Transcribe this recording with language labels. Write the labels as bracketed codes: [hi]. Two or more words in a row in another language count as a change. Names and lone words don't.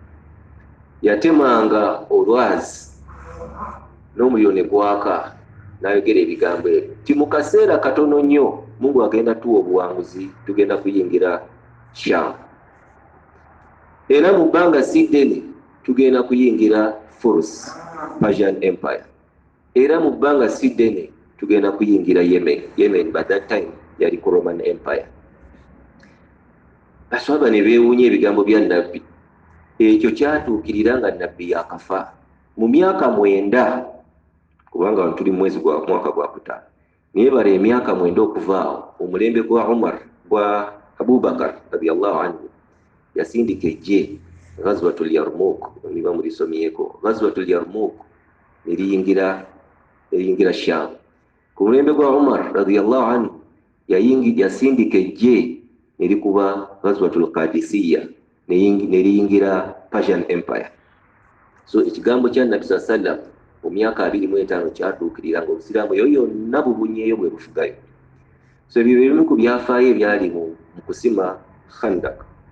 [lg] Yatemanga olwazi n'omuliro ne gwaka n'ayogera ebigambo ebyo ti mu kaseera katono nnyo Mungu agenda tuwa obuwanguzi, tugenda kuyingira Sham. Era mu bbanga si ddene tugenda kuyingira Furs, Persian Empire. Era mu bbanga si ddene tugenda kuyingira Yemen. Yemen [en] by that time [lg] yali ku Roman Empire. Baswahaba ne beewuunya ebigambo bya nabbi. Ekyo kyatuukirira nga nabbi yakafa mu myaka 9, kubanga tuli mwezi gwa mwaka gwa kutaano. Naye bala emyaka 9 okuvaawo omulembe gwa Umar gwa Abubakar [ar] رضي الله عنه [lg] yasindika ejje Ghazwatul Yarmouk. Niba mulisomyeko Ghazwatul Yarmouk eriyingira Sham. Ku mulembe gwa Umar [ar] رضي الله عنه [lg] yasindika ejje erikuba Ghazwatul Qadisiyya neriyingira Persian Empire. So ekigambo kya Nabbi sallallahu mu myaka 25 kyatuukirira nga Obusiraamu eyo yonna bubunyeeyo bwe bufugayo. So ebyo bimu ku byafaayo ebyali mu kusima Khandak.